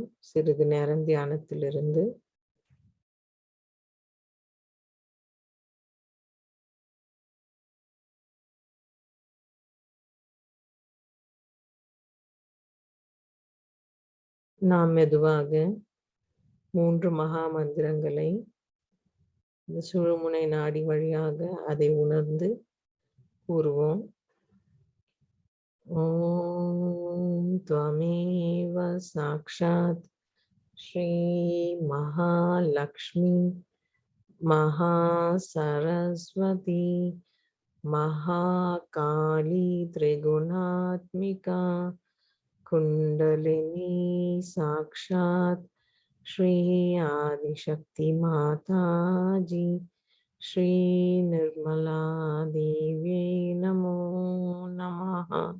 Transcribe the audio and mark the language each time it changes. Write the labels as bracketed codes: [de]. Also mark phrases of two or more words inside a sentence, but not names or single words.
[ta] சிறிது நேரம் தியானத்திலிருந்து நாம் மெதுவாக 3 மகா மந்திரங்களை இந்த சுழுமுனை நாடி வழியாக அதை உணர்ந்து கூறுவோம். [sa] ॐ त्वमेव साक्षात् श्री महालक्ष्मी महा सरस्वती महाकाली त्रिगुणात्मिका कुंडलिनी साक्षात श्री आदिशक्ति माता जी श्री निर्मला देवी नमो नमः।